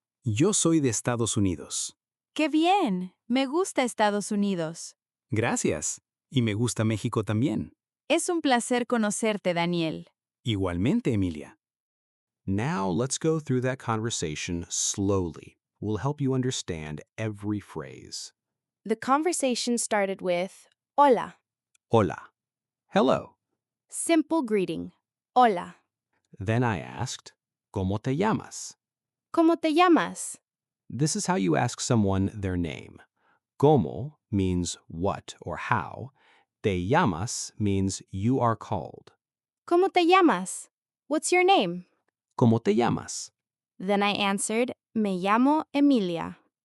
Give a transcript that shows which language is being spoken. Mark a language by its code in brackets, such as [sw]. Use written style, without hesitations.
[es] Yo soy de Estados Unidos. ¡Qué bien! Me gusta Estados Unidos. Gracias. Y me gusta México también. Es un placer conocerte, Daniel. Igualmente, Emilia. [en] Now let's go through that conversation slowly. We'll help you understand every phrase. The conversation started with hola, [es] Hola. [en] Hello. simple greeting. Hola. Then I asked, [es] ¿Cómo te llamas? ¿Cómo te llamas? [en] This is how you ask someone their name. ¿Cómo means what or how. [es] Te llamas [en] means you are called. [es] ¿Cómo te llamas? [en] What's your name? [es] ¿Cómo te llamas? [en] Then I answered, [es] me llamo Emilia.